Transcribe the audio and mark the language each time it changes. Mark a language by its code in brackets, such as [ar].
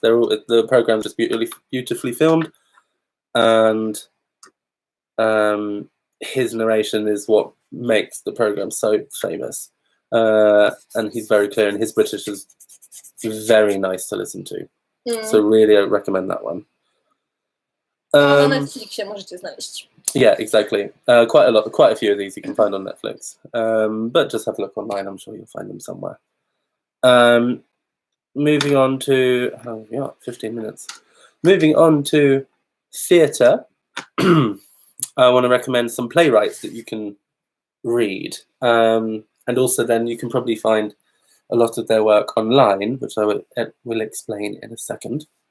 [en] The program's just beautifully filmed, and his narration is what makes the program so famous. And he's very clear, and his British is very nice to listen to. So really, I recommend that one. [pl] Na Netflixie możecie znaleźć. [en] Yeah, exactly. Quite a few of these you can find on Netflix. But just have a look online. I'm sure you'll find them somewhere. Moving on to 15 minutes. Moving on to theatre. I want to recommend some playwrights that you can read, and also then you can probably find a lot of their work online, which I will explain in a second.